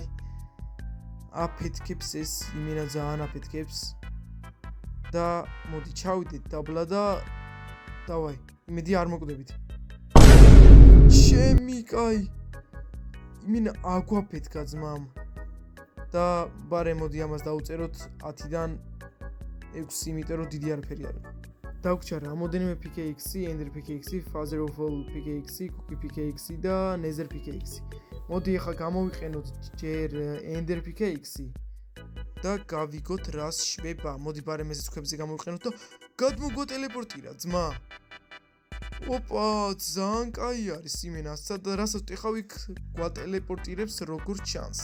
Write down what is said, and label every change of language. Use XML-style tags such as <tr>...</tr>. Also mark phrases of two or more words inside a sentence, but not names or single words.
<ka>აფეთქებს ეს იმენა ძალიან აფეთქებს და მოდი ჩავიდეთ დაბლა და დავაი იმედი არ მოკვდებით შემი კაი იმენა აგვაფეთქა ძმამ და ბარე მოდი ამას დავუწეროთ 10-დან 6 იმიტომ რომ დიდი არაფერი არის დაგვჭა რამოდენიმე pickaxe, Ender pickaxe, Fazerful pickaxe, Cookie pickaxe და Nether pickaxe მოდი ახლა გამოვიყენოთ ჯერ Ender pickaxe და გავიგოთ რას შვება. მოდი ბარემ ესეც ქვებზე გამოვიყენოთ და გადმოგვატელეპორტირა ძმა. ოპა, ძალიან კაი არის იმენა, რასაც ტეხავ იქ გვატელეპორტირებს როგორც ჩანს.</ka>